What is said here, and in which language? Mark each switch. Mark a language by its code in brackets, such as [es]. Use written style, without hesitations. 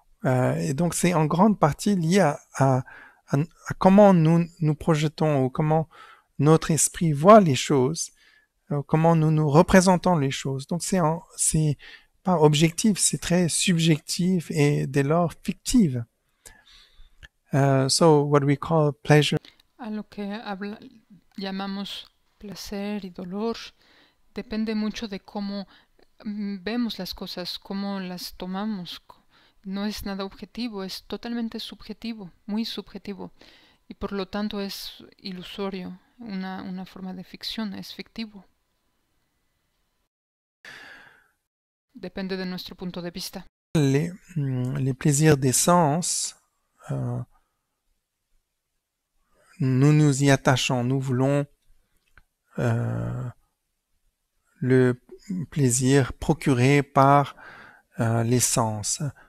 [fr] Et donc c'est en grande partie lié à comment nous projetons ou comment notre esprit voit les choses, comment nous représentons les choses. Donc c'est pas objectif, c'est très subjectif et dès lors fictive. [en] So what we call pleasure. [es] A lo que llamamos placer y dolor depende mucho de cómo vemos las cosas, cómo las tomamos. No es nada objetivo, es totalmente subjetivo, muy subjetivo. Y por lo tanto es ilusorio, una forma de ficción, es fictivo. Depende de nuestro punto de vista. [fr] Les plaisirs des sens, nous nous y attachons, nous voulons le plaisir procuré par les sens,